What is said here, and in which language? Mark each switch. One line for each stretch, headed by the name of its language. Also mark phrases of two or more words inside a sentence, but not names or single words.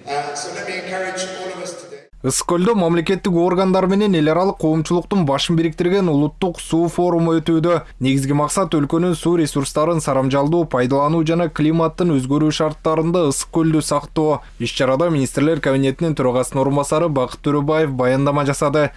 English: So let me encourage all of us today.
Kyrgyz: Ысык көлдө мамлекеттик органдар менен эл аралык коомчулуктун башын бириктирген улуттук суу форуму өтүүдө. Негизги максат өлкөнүн суу ресурстарын сарамжалдуу пайдалануу жана климаттын өзгөрүү шарттарында ысык көлдү сактоо. Иш-чарада министрлер кабинетинин төрагасынын орун басары Бакыт Төрөбаев баяндама жасады.